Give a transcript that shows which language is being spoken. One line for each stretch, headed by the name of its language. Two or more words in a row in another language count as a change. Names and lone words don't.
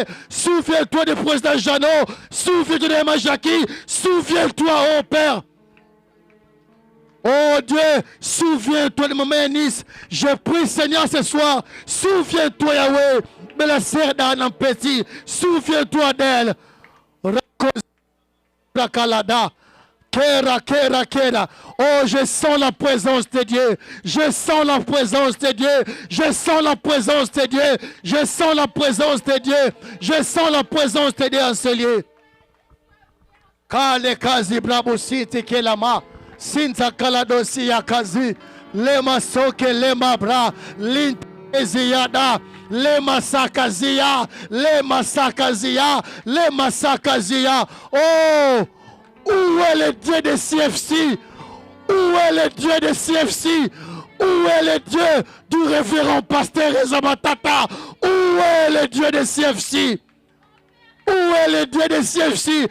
French: Souviens-toi du président Jeannot. Souviens-toi de Emma Jackie. Souviens-toi, oh Père. Oh Dieu, souviens-toi de ma mère Nice. Je prie, Seigneur, ce soir. Souviens-toi, Yahweh, de la sœur d'Anna Petit. Souviens-toi d'elle. Rakalada. Kera, kera, kera. Oh, je sens la présence de Dieu. Je sens la présence de Dieu. Je sens la présence de Dieu. Je sens la présence de Dieu. Je sens la présence de Dieu en ce lieu. Kale kazi brabo siti kelama. Sinta kaladosi ya kazi. Lema soke lema bra. Linteziyada. Lema sakazia. Lema sakazia. Lema sakazia. Oh! Où est le Dieu de CFC? Où est le Dieu de CFC? Où est le Dieu du révérend pasteur Ezamatata? Où est le Dieu de CFC? Où est le Dieu de CFC?